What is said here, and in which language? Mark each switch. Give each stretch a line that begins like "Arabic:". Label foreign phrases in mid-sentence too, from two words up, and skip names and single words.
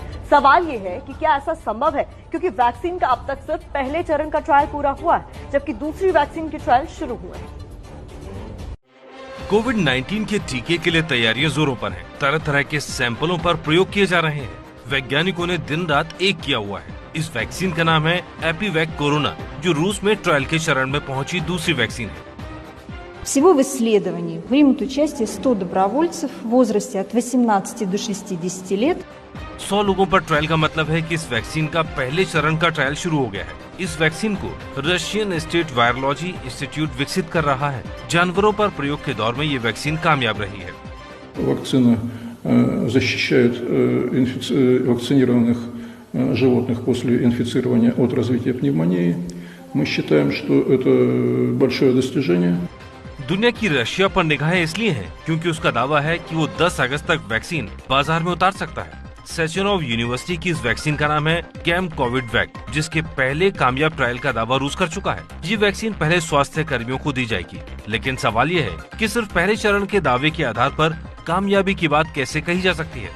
Hindi: सवाल ये है कि क्या ऐसा संभव है, क्योंकि वैक्सीन का अब तक सिर्फ पहले चरण का ट्रायल पूरा हुआ है, जबकि दूसरी वैक्सीन के ट्रायल शुरू हुए हैं। कोविड-19 के टीके के लिए तैयारियां जोरों पर हैं। तरह तरह के सैंपलों पर प्रयोग किए जा रहे हैं। वैज्ञानिकों ने दिन रात एक किया हुआ है। इस वैक्सीन का नाम है एपीवैक कोरोना, जो रूस में ट्रायल के चरण में पहुंची दूसरी वैक्सीन है।
Russian: Всего в исследовании примут участие 100 добровольцев в возрасте от 18 до 60 лет.
Hindi: 100 लोगों पर ट्रायल का मतलब है कि इस वैक्सीन का पहले चरण का ट्रायल शुरू हो गया है। इस वैक्सीन को रशियन स्टेट वायरोलॉजी इंस्टीट्यूट विकसित कर रहा है। जानवरों पर प्रयोग के दौर में ये वैक्सीन कामयाब रही है।
Russian: Вакцина защищает вакцинированных животных после инфицирования от развития пневмонии. Мы считаем, что это большое достижение.
Hindi: दुनिया की रशिया पर निगाहें इसलिए हैं क्योंकि उसका दावा है कि वो 10 अगस्त तक वैक्सीन बाजार में उतार सकता है। सेचेनोव यूनिवर्सिटी की इस वैक्सीन का नाम है कैम कोविड वैक, जिसके पहले कामयाब ट्रायल का दावा रूस कर चुका है। ये वैक्सीन पहले स्वास्थ्य कर्मियों को दी जाएगी, लेकिन सवाल ये है कि सिर्फ पहले चरण के दावे के आधार पर कामयाबी की बात कैसे कही जा सकती है।